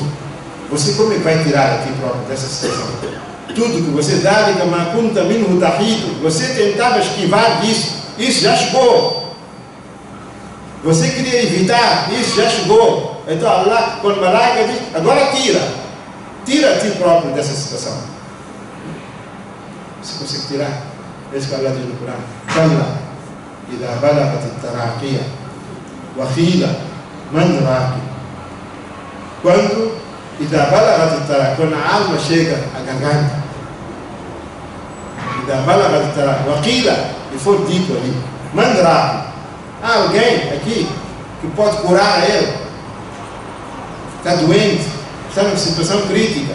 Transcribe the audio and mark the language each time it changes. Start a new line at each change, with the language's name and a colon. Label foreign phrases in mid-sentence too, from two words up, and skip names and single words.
Portuguese: Você como é que vai tirar a ti próprio dessa situação? Tudo que você dá, você tentava esquivar disso, isso já chegou. Você queria evitar, isso já chegou. Então Allah, quando Malaika diz, agora tira a ti próprio dessa situação. Você consegue tirar? É isso que Allah diz no Corão.
Arabic: كلا إذا بلغت التراقي وقيل من راق.
Portuguese: Quando quando a alma chega à garganta, e for dito ali, mandrake, há alguém aqui que pode curar ele, está doente, está numa situação crítica.